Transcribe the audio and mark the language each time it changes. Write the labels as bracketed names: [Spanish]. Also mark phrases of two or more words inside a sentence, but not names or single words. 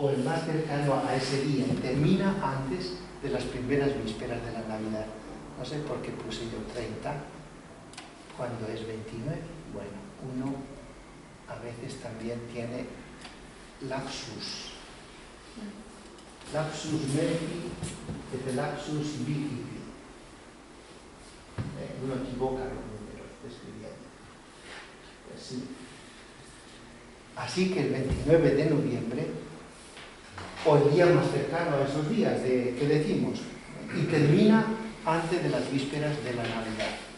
[Spanish] o el más cercano a ese día, termina antes de las primeras vísperas de la Navidad. No sé por qué puse yo 30, cuando es 29. Bueno, uno a veces también tiene lapsus. [Latin] Lapsus mentis et lapsus vici. [Spanish] Uno equivoca los números escribiendo. Pues sí. Así que el 29 de noviembre, o el día más cercano a esos días que decimos, y termina antes de las vísperas de la Navidad.